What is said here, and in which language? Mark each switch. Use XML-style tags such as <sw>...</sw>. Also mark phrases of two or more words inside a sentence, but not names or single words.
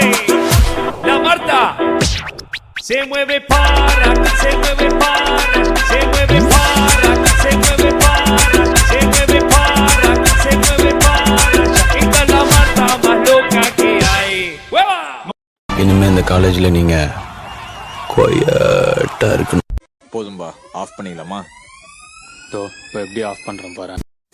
<es>La Marta se mueve para, se mueve para, se mueve para, se mueve para, se mueve para, se mueve para. Esta es la Marta más loca que hay. ¡Hueva!</es> <ta>இனிமே இந்த காலேஜ்ல நீங்க குவைட்டா இருக்கணும். போதும்பா, ஆஃப் பண்ணிடலாமா? இப்போ எப்படி ஆஃப் பண்றோம் பாரு.</ta>